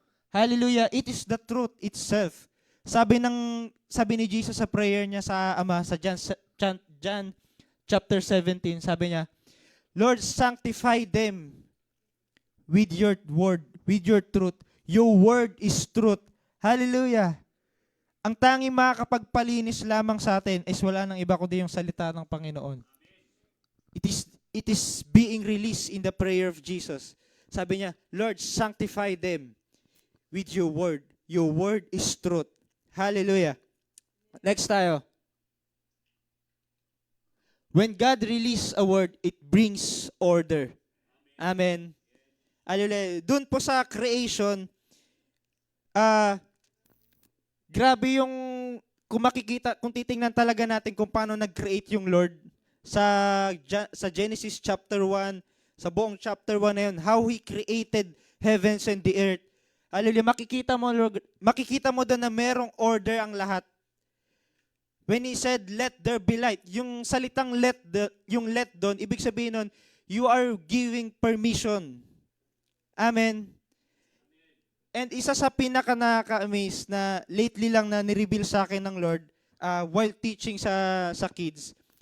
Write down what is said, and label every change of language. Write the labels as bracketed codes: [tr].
[en] Hallelujah. It is the truth itself. [tl] Sabi ni Jesus sa prayer niya sa Ama sa John chapter 17, sabi niya, [en] Lord, sanctify them with your word, with your truth. Your word is truth. Hallelujah. [tl] Ang tanging makakapagpalinis lamang sa atin is wala nang iba kundi yung salita ng Panginoon. [en] It is being released in the prayer of Jesus. [tl] Sabi niya, [en] Lord, sanctify them with your word. Your word is truth. Hallelujah. Next tayo. When God releases a word, it brings order. [tl] Amen. Hallelujah. Doon po sa creation, grabe yung kung titingnan talaga natin kung paano nag-create yung Lord sa Genesis chapter 1, sa buong chapter 1 na yun, [en] how He created heavens and the earth. [tl] Hallelujah. Makikita mo doon na merong order ang lahat. [en] When He said, let there be light, [tl] yung salitang let doon, ibig sabihin nun, [en] you are giving permission. [tl] Amen. And isa sa pinaka-nakaka-amaze na lately lang na nireveal sa akin ng Lord [en] while teaching [tl] sa kids.